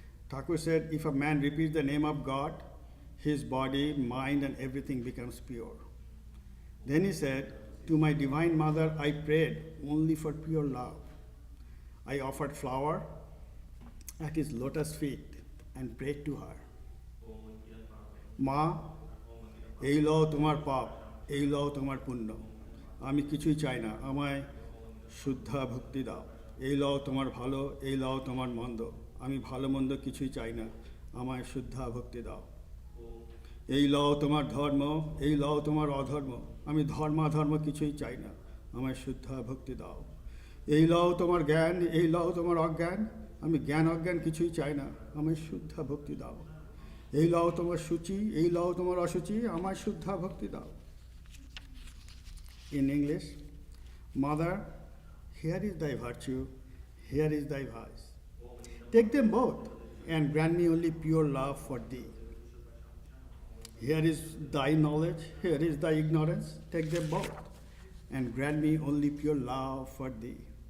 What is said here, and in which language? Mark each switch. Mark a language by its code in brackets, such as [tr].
[en] Thakur said, if a man repeats the name of God, his body, mind, and everything becomes pure. Then he said, to my divine mother, I prayed only for pure love. I offered flower at his lotus feet and prayed to her. [bn] Ma, এই লও তোমার পাপ, এই লও তোমার পুণ্য, আমি কিছুই চাই না, আমায় শুদ্ধা ভক্তি দাও। এই লও তোমার ভালো, এই লও তোমার মন্দ, আমি ভালো মন্দ কিছুই চাই না, আমায় শুদ্ধা ভক্তি দাও। এই লও তোমার ধর্ম, এই লও তোমার অধর্ম, আমি ধর্মাধর্ম কিছুই চাই না, আমায় শুদ্ধা ভক্তি দাও। এই লও তোমার জ্ঞান, এই লও তোমার অজ্ঞান, আমি জ্ঞান অজ্ঞান কিছুই চাই না, আমায় শুদ্ধা ভক্তি দাও। এই লও তোমার সূচি, এই লও তোমার অসুচি, আমায় শুদ্ধা ভক্তি দাও। [en] In English, Mother, here is thy virtue, here is thy vice. Take them both and grant me only pure love for thee. Here is thy knowledge, here is thy ignorance, take them both and grant me only pure love for thee.